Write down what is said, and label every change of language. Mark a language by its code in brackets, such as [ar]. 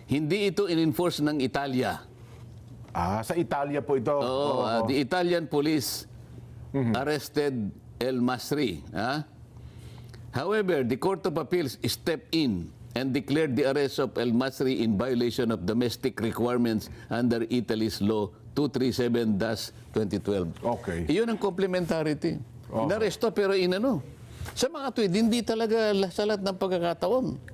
[tl] hindi ito in-enforce ng Italia. Sa Italia po ito. [en] The Italian police arrested El Masri. However, the Court of Appeals stepped in and declared the arrest of El Masri in violation of domestic requirements under Italy's Law 237-2012. Okay. [tl] Iyon ang complementarity. Inaresto pero sa mga tweet, hindi talaga sa lahat ng pagkakataon.